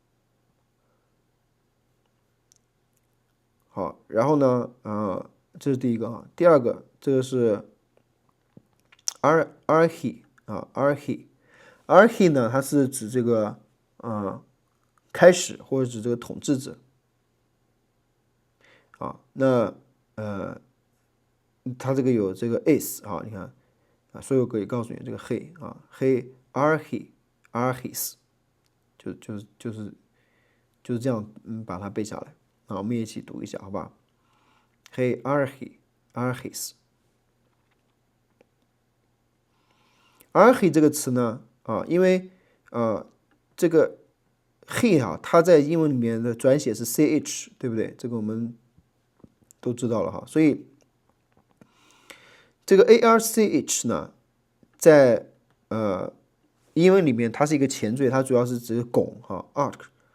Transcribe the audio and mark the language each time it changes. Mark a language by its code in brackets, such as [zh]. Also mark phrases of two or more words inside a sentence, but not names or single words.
[zh] 好，然后呢，这是第一个第二个，这个是 archi 呢，它是指这个开始或者指这个统治者那它这个有这个 is 你看所有格也告诉你这个 [el] ἡ ἀρχῆς [zh] 就是这样把它背下来我们也一起读一下，好吧 [el] ἡ ἀρχῆς ἀρχή [zh] 这个词呢因为这个 he 它在英文里面的转写是 ch， 对不对？这个我们都知道了所以这个 arch 呢，在英文里面它是一个前缀，它主要是指拱arch